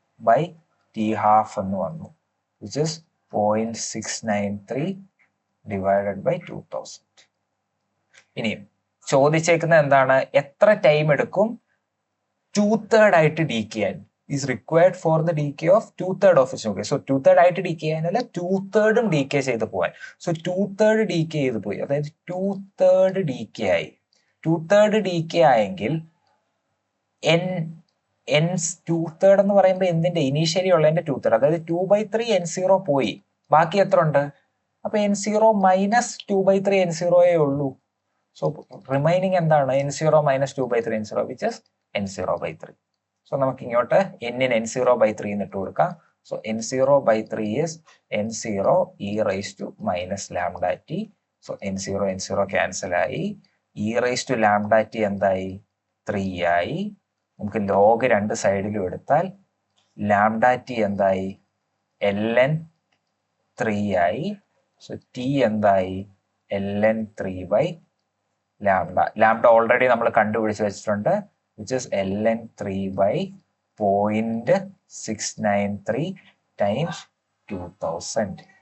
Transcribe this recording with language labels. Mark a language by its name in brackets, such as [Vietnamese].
[Malayalam] 0.693/T½ എന്ന് വന്നു, [English] which is 0.693 divided by 2000. [Malayalam] ഇനിയും ചോദിച്ചേക്കുന്നത് എന്താണ്? എത്ര ടൈം എടുക്കും 2/3 ആയിട്ട് ഡീകേ ചെയ്യാൻ? [English] is required for the decay of 2/3 of its nucleus. So [Malayalam] 2/3 ആയിട്ട് ഡീകേ ചെയ്യാനല്ല, 2/3 ഡീകേ ചെയ്ത് പോവാൻ. സോ 2/3 ഡീകേ ചെയ്ത് പോയി, അതായത് 2/3 ഡീകേ ആയി. 2/3 ഡീകേ ആയെങ്കിൽ n 2/3 എന്ന് പറയുമ്പോൾ എന്തിന്റെ? ഇനീഷ്യലി ഉള്ളതിന്റെ 2/3, അതായത് 2/3 n0 പോയി. ബാക്കി എത്ര ഉണ്ട്? അപ്പൊ n0 -2/3 n0 ഉള്ളൂ. സോ റിമൈനിങ് എന്താണ്? [English] n0 -2/3 n0, which is n0/3. [Malayalam] So നമുക്ക് ഇങ്ങോട്ട് n-ന് n0/3 എന്നിട്ട് കൊടുക്കാം. [English] So n0/3 is n0 e raised to -λt. [Malayalam] So n0 cancel ആയി. [English] e raised to λt [Malayalam] എന്തായി? 3 ആയി. നമുക്ക് ലോഗ് രണ്ട് സൈഡിലും എടുത്താൽ λt എന്തായി? ln 3 ആയി. സോ t എന്തായി? ln 3/λ. ലാംഡ ഓൾറെഡി നമ്മൾ കണ്ടുപിടിച്ച് വെച്ചിട്ടുണ്ട്, [English] which is ln 3/0.693 times 2000.